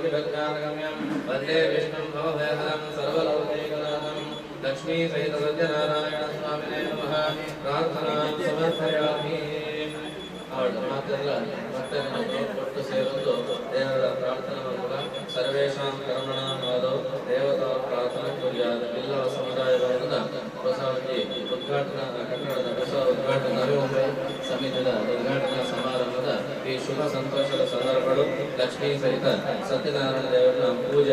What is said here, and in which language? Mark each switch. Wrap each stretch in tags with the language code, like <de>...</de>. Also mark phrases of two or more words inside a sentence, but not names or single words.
<sa>सर्वलोकैकनाथं वन्दे विष्णुं भवभयहरं सर्वलोकैकनाथं लक्ष्मी सहित सत्यनारायण स्वामिने नमः प्रार्थनां समर्पयामि</sa> <kn>ಮತ್ತೆ ಒಟ್ಟು ಸೇರಲು ದೇವರ ಪ್ರಾರ್ಥನಾ</kn> <sa>ಸರ್ವೇಷಾಂ ಕರ್ಮಣಾನಾದೌ ದೇವತಾ ಪ್ರಾರ್ಥನಾ ಕುರ್ಯಾತ್</sa> <kn>ಬಿಲ್ಲವ ಸಮುದಾಯ ಭವನದ ಬಸವಜಿ ಉದ್ಘಾಟನಾ ಕಟ್ಟಡದ ಹೊಸ ಉದ್ಘಾಟನಾ ನವಿ ಮುಂಬೈ ಸಮಿತಿಯ ಉದ್ಘಾಟನಾ ಸಮಾರಂಭದ ಈ ಶುಭ ಸಂತೋಷದ ಸಂದರ್ಭಗಳು ಲಕ್ಷ್ಮೀ ಸಹಿತ ಸತ್ಯನಾರಾಯಣ ದೇವರ ಪೂಜೆ</kn>